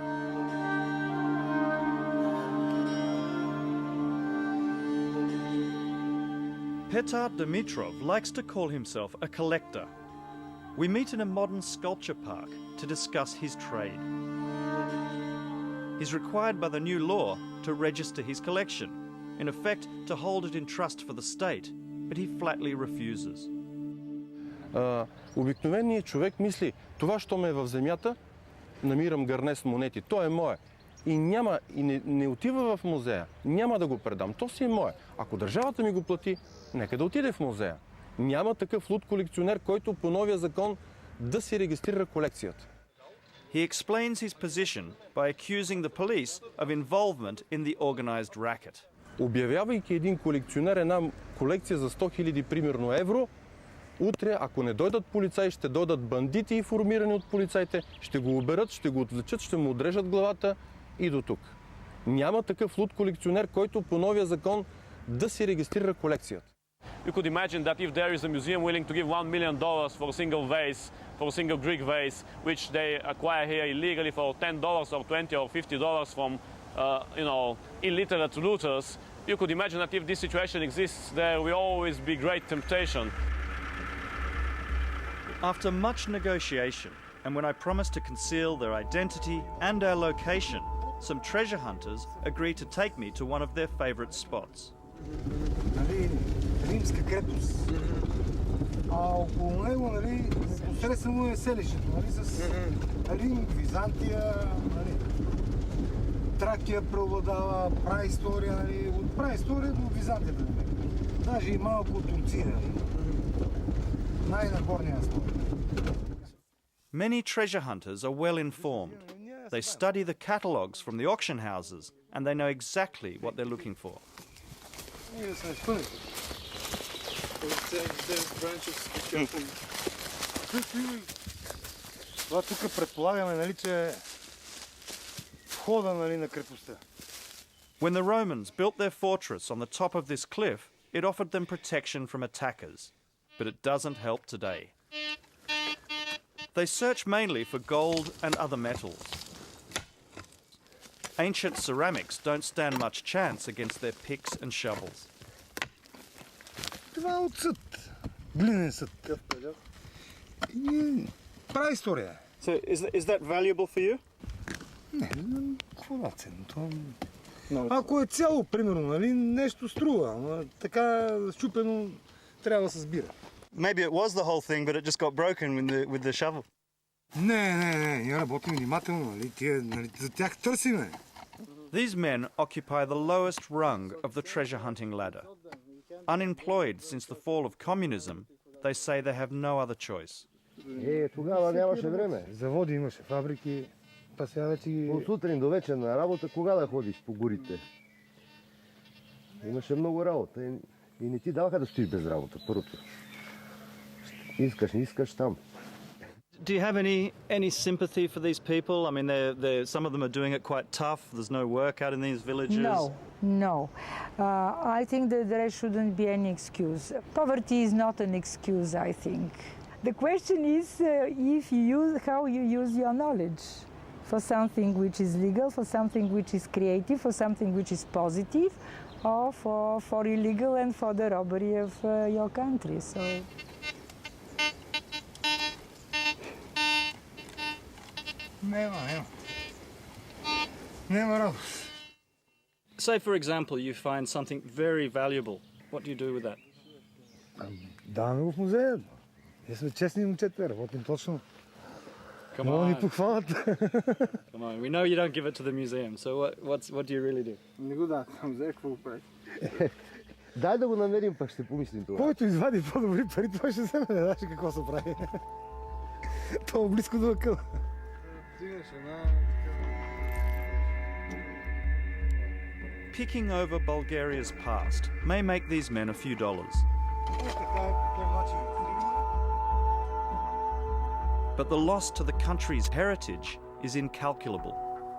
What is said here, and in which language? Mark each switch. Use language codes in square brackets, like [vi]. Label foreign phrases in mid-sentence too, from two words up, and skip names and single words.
[en] Petar Dimitrov likes to call himself a collector. We meet in a modern sculpture park to discuss his trade. He's required by the new law to register his collection, in effect to hold it in trust for the state, but he flatly refuses. [bg] Обикновеният човек мисли, това, що ме е в земята, намирам гърне с монети, то е мое. И не отива в музея, няма да го предам, то си е мое. Ако държавата ми го плати, нека да отиде в музея. Няма такъв луд колекционер, който по новия закон да си регистрира колекцията. [en] He explains his position by accusing the police of involvement in the organised racket. [bg] Обявявайки един колекционер една колекция за 100 000 примерно евро, утре, ако не дойдат полицаи, ще дойдат бандити, формирани от полицаите, ще го оберат, ще го отвлечат, ще му отрежат главата и до тук. Няма такъв луд колекционер, който по новия закон да си регистрира колекцията. [en] You could imagine that if there is a museum willing to give $1 million for a single vase, for a single Greek vase, which they acquire here illegally for $10 or $20 or $50 from, illiterate looters, you could imagine that if this situation exists, there will always be great temptation. After much negotiation, and when I promised to conceal their identity and our location, some treasure hunters agreed to take me to one of their favourite spots. [bg] Нали, римска крепост. А около него, нали, посредствено е селището, нали, с Рим, Византия, нали, Тракия преобладава, праистория, нали, от праистория до Византията. Даже и малко от Турция, нали. Най-нагорния слой. [en] Many treasure hunters are well informed. They study the catalogues from the auction houses and they know exactly what they're looking for. [bg] Това тук предполагаме, нали, че е входа, нали, на крепостта. [en] When the Romans built their fortress on the top of this cliff, it offered them protection from attackers, but it doesn't help today. They search mainly for gold and other metals. Ancient ceramics don't stand much chance against their picks and shovels. [bg] Това е от съд. Глинен съд. И прави история. [en] So is that valuable for you? [bg] Не, какво да ценно? Ако е цяло, примерно, нали, нещо струва, но така счупено трябва да се сбира. [en] Maybe it was the whole thing, but it just got broken with the shovel. [bg] Не, ние работим внимателно, нали, за тях търсиме. [en] These men occupy the lowest rung of the treasure hunting ladder. Unemployed since the fall of communism, they say they have no other choice. [bg] Тогава нямаше време. Заводи имаше, фабрики, па сега вече ги... От сутрин до вечер на работа, кога да ходиш по горите? Имаше много работа и не ти даваха да стоиш без работа, първото. Искаш, не искаш там. [en] Do you have any sympathy for these people? I mean, some of them are doing it quite tough. There's no work out in these villages. No. I think that there shouldn't be any excuse. Poverty is not an excuse, I think. The question is how you use your knowledge for something which is legal, for something which is creative, for something which is positive, or for illegal and for the robbery of your country. So. [bg] Няма радост. [en] Say, for example, you find something very valuable. What do you do with that? [bg] Даваме го в музея. Ние сме честни момчета, работим точно. Мога ни похвалят. [en] Come on, we know you don't give it to the museum, so what do you really do? [bg] Не го давам в музея, какво го прави? Дай да го намерим, пък ще помислим това. Който извади по-добри пари, това ще вземе, не знаеш какво се прави. Това е близко до акъл. [en] Picking over Bulgaria's past may make these men a few dollars. But the loss to the country's heritage is incalculable.